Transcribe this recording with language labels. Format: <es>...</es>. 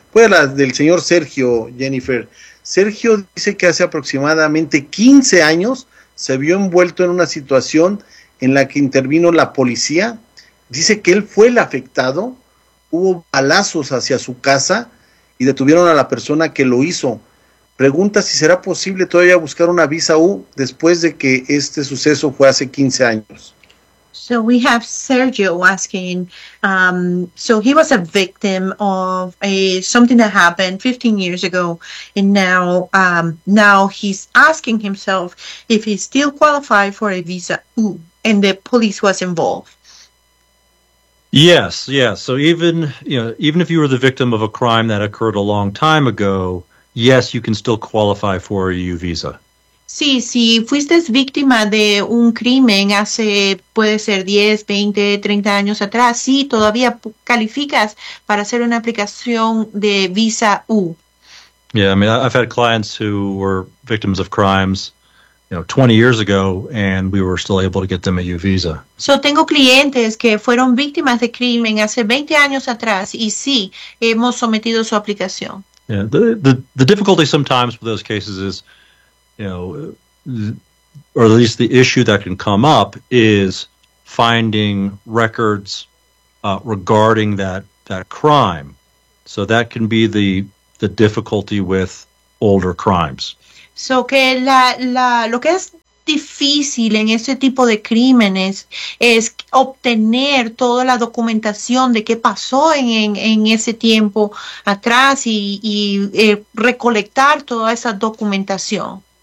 <es>Voy a la del señor Sergio, Jennifer. Sergio dice que hace aproximadamente 15 años se vio envuelto en una situación en la que intervino la policía. Dice que él fue el afectado, hubo balazos hacia su casa y detuvieron a la persona que lo hizo. Pregunta si será posible todavía buscar una visa U después de que este suceso fue hace 15 años.</es> <en>So we have Sergio asking, so he was a victim of something that happened 15 years ago, and now he's asking himself if he still qualified for a visa U, and the police was involved. Yes. So even, even if you were the victim of a crime that occurred a long time ago, yes, you can still qualify for a U visa.</en> <es>Sí, si fuiste víctima de un crimen hace, puede ser 10, 20, 30 años atrás, sí, todavía calificas para hacer una aplicación de visa U.</es> <en>Yeah, I mean, I've had clients who were victims of crimes, 20 years ago, and we were still able to get them a U visa.</en> <es>So, tengo clientes que fueron víctimas de crimen hace 20 años atrás, y sí, hemos sometido su aplicación.</es> <en>Yeah, the difficulty sometimes with those cases is, or at least the issue that can come up is finding records regarding that crime. So that can be the difficulty with older crimes.</en> <es>So que lo que es difícil en ese tipo de crímenes es obtener toda la documentación de qué pasó en ese tiempo atrás y recolectar toda esa documentación.</es>